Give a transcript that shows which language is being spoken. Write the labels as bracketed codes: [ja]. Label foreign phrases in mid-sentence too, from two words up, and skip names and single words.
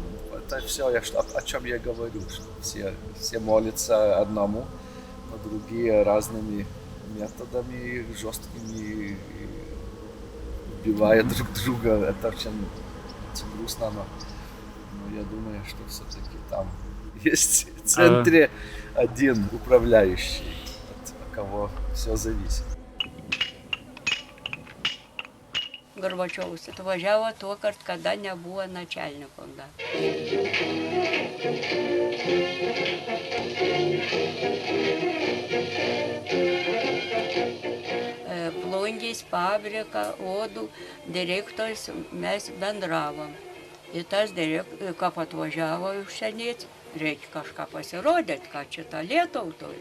[ru] Это все, о чем я говорю, что все молятся одному, но другие разными методами, жесткими, убивая друг друга. Это очень грустно, но я думаю, что все-таки там есть в центре один управляющий, от кого все зависит. [lt] Горбачовas atvažiavo tuo kart, kada nebuvo [ru] начальником. Да. [lt] Plungės fabriką, odų direktorius mes bendravom. Ir tas direktorius, kaip atvažiavo užsienietis, reikia kažką pasirodyti, ką čia ta Lietuva turi.